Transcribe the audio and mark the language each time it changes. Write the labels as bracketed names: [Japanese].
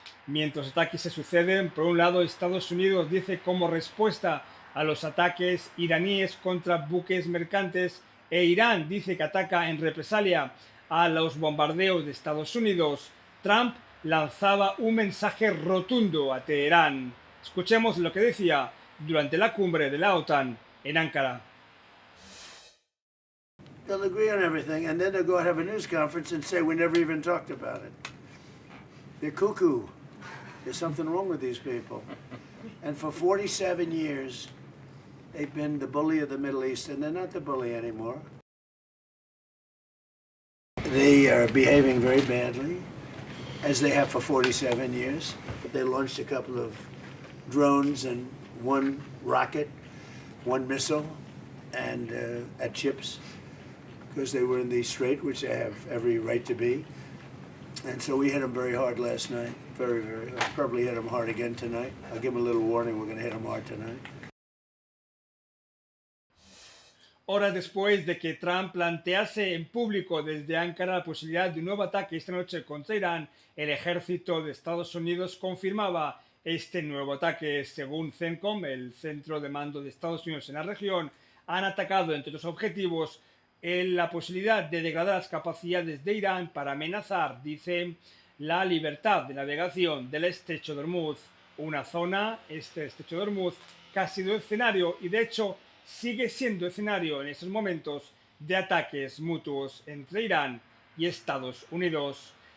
[Spanish] Mientras ataques se suceden, por un lado, Estados Unidos dice como respuesta a los ataques iraníes contra buques mercantes e Irán dice que ataca en represalia a los bombardeos de Estados Unidos. Trump lanzaba un mensaje rotundo a Teherán. Escuchemos lo que decía durante la cumbre de la OTAN en Ankara. [English] They'll agree on everything and then they'll go and have a news conference and say we never even talked about it. They're cuckoo. There's something wrong with these people. And for 47 years they've been the bully of the Middle East, and they're not the bully anymore. They are behaving very badly, as they have for 47 years. They launched a couple of drones and 1 rocket, 1 missile, and at ships, because they were in the strait, which they have every right to be. And so we hit them very hard last night, very, very hard. Probably hit them hard again tonight. I'll give them a little warning, we're going to hit them hard tonight. [Spanish] Horas después de que Trump plantease en público desde Ankara la posibilidad de un nuevo ataque esta noche contra Irán, el ejército de Estados Unidos confirmaba este nuevo ataque. Según CENTCOM, el centro de mando de Estados Unidos en la región, han atacado, entre otros objetivos, la posibilidad de degradar las capacidades de Irán para amenazar, dice, la libertad de navegación del estrecho de Hormuz, una zona, este estrecho de Hormuz, que ha sido escenario y de hecho sigue siendo escenario en estos momentos de ataques mutuos entre Irán y Estados Unidos.